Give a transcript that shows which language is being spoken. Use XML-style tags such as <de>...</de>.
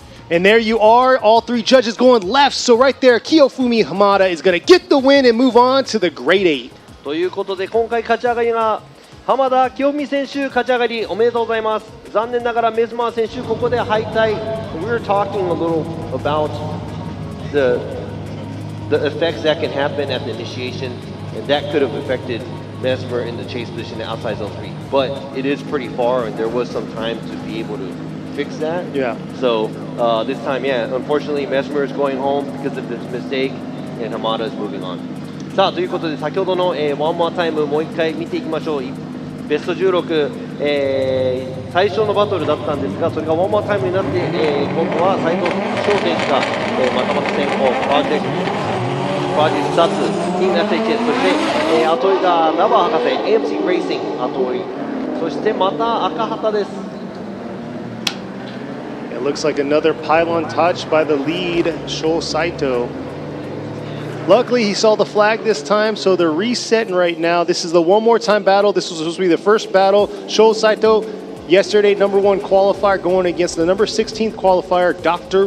<en>And there you are, all 3 judges going left. So right there, Kiyofumi Hamada is going to get the win and move on to the grade 8.</en> <ja>ということで今回勝ち上がりが浜田清文選手勝ち上がりおめでとうございます。残念ながらメズマー選手ここで敗退。</ja> <en>We're talking a little about the effects that can happen at the initiation, and that could have affected Mesmer in the chase position outside zone 3. But it is pretty far, and there was some time to be able to fix that. Yeah. So this time, yeah, unfortunately, Mesmer is going home because of this mistake, and Hamada is moving on.</en> <ja>さあということで先ほどの、ワンモアタイムもう一回見ていきましょう。ベスト16、最初のバトルだったんですが、それがワンモアタイムになって、今度は斉藤翔選手が、またまた先行プロジェクト2つになっていて、そして、後追いがラバー博士 AMC レーシング後追い、そしてまた赤旗です。</ja> <en>It looks like another pylon touch by the lead, Sho Saito. Luckily, he saw the flag this time, so they're resetting right now. This is the one more time battle. This was supposed to be the first battle. Sho Saito, yesterday #1 qualifier, going against the number 16th qualifier, Dr.</en>